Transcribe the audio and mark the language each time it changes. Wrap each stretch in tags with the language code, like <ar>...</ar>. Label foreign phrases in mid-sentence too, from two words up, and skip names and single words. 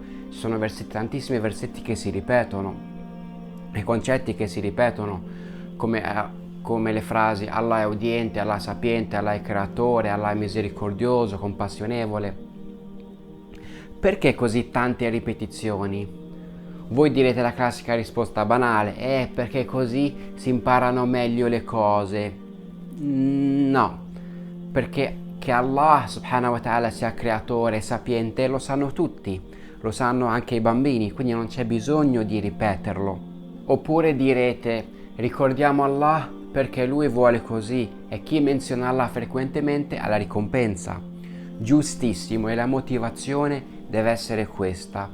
<it>Ci sono tantissimi versetti che si ripetono e concetti che si ripetono, come le frasi Allah è udiente, Allah è sapiente, Allah è creatore, Allah è misericordioso, compassionevole. Perché così tante ripetizioni? Voi direte la classica risposta banale, perché così si imparano meglio le cose. No, perché che Allah</it> <ar>سبحانه وتعالى</ar> <it>sia creatore e sapiente lo sanno tutti, lo sanno anche i bambini, quindi non c'è bisogno di ripeterlo. Oppure direte, ricordiamo Allah perché Lui vuole così e chi menziona Allah frequentemente ha la ricompensa. Giustissimo, e la motivazione deve essere questa.</it>